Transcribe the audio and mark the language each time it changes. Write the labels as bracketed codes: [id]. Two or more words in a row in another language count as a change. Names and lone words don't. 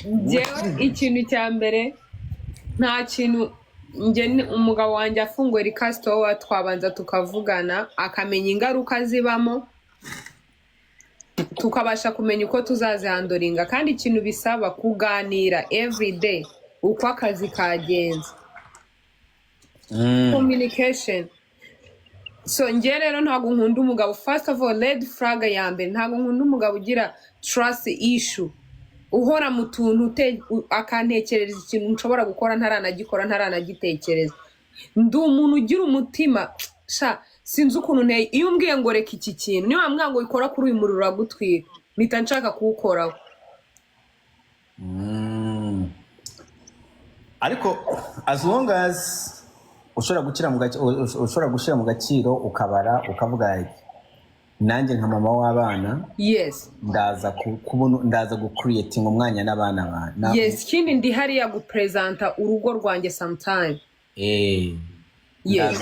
[rw] njyewe ikintu cya mbere nta kintu umugabo wanjye afunguye rikasitowa twabanza tukavugana akamenya ingaruka zibamo tukabasha kumenya uko tuzazihandoringa kandi ikintu bisaba kuganira everyday uko akazi kagenze [en] communication so [rw] njye rero ntabwo nkunda umugabo [en] first of all red flag [rw] ya mbere ntabwo nkunda umugabo ugira [en] trust issue [rw] uhora mu tuntu akantekereza ikintu nshobora gukora ntaranagitekereza ndi umuntu ugira umutima sinzi ukuntu nteye iyo umbwiye ngo reka iki kintu niba wambwira ngo ikora kuri uyu muriro uragutwika mpita nshaka kuwukoraho ariko [en] as long as [rw] ushobora gushyira mu gaciro ukabara ukavuga nanjye nka mama w'abana yes ndaza gucreating umwanya n'abana bana yes kindi ndi hariya gupresenta urugo rwanjye sometime yes